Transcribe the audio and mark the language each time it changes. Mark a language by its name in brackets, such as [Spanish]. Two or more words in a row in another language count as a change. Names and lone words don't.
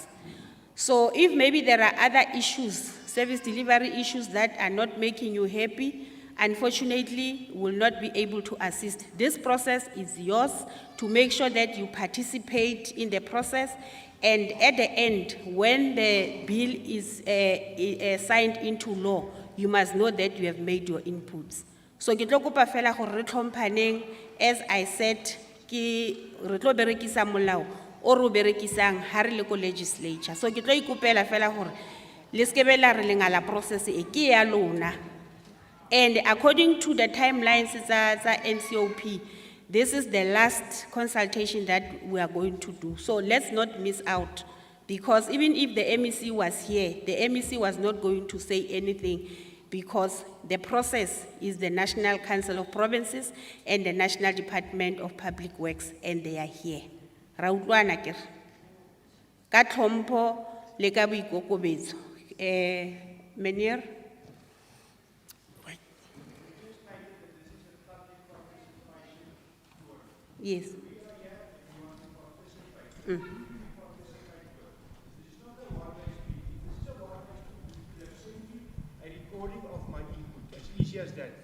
[English] So if maybe there are other issues, service delivery issues that are not making you happy, unfortunately, will not be able to assist. This process is yours to make sure that you participate in the process, and at the end, when the bill is signed into law, you must know that you have made your inputs. [Tswana] So ke tlo kopa fela gore re tlhomphaneng, [English] as I said, [Tswana] ke re tlo berekisa molao o re o berekisang ha re le ko legislature. So ke tlo ikopela fela gore le se ke be la re lengala process e ke ya lona. [English] And according to the timelines tsa NCOP, this is the last consultation that we are going to do. So let's not miss out Because even if the MEC was here, the MEC was not going to say anything because the process is the National Council of Provinces and the National Department of Public Works, and they are here. [Tswana] Ra utlwana ke re? Ka tlhompho le ka boikokobetso. [English] Meneer? Yes. A recording of my input, as easy as that.